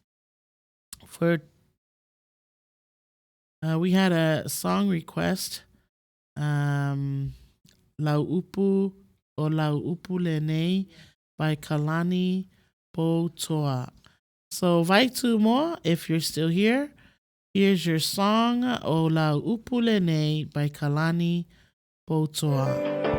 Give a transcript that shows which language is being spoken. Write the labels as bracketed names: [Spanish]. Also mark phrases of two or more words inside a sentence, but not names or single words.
[English] We had a song request. Lau Upu o Lau Upu Lenei by Kalani Potoa. So Vai more if you're still here. Here's your song, O Lau Upu Lenei by Kalani Potoa.